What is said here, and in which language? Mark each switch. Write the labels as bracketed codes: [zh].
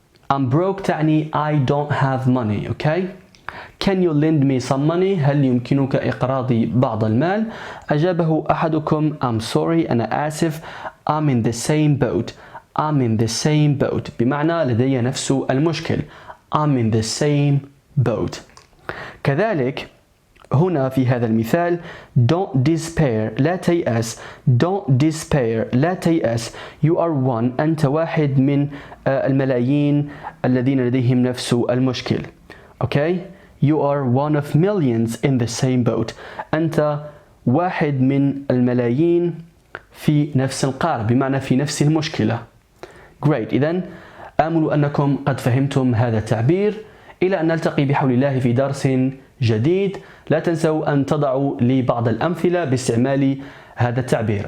[en] I'm broke تعني I don't have money, okay? Can you lend me some money? [ar] هل يمكنك إقراضي بعض المال؟ أجابه أحدكم [en] I'm sorry [ar] أنا آسف. [en] I'm in the same boat. I'm in the same boat [ar] بمعنى لدي نفس المشكل. [en] I'm in the same boat. [ar] كذلك هنا في هذا المثال [en] don't despair [ar] لا تيأس. [en] don't despair [ar] لا تيأس. [en] you are one [ar] أنت واحد من الملايين الذين لديهم نفس المشكل. [en] okay? you are one of millions in the same boat. [ar] أنت واحد من الملايين في نفس القارب بمعنى في نفس المشكلة. [en] great. [ar] إذن آمل أنكم قد فهمتم هذا التعبير. إلى أن نلتقي بحول الله في درس جديد. لا تنسوا أن تضعوا لي بعض الأمثلة باستعمال هذا التعبير.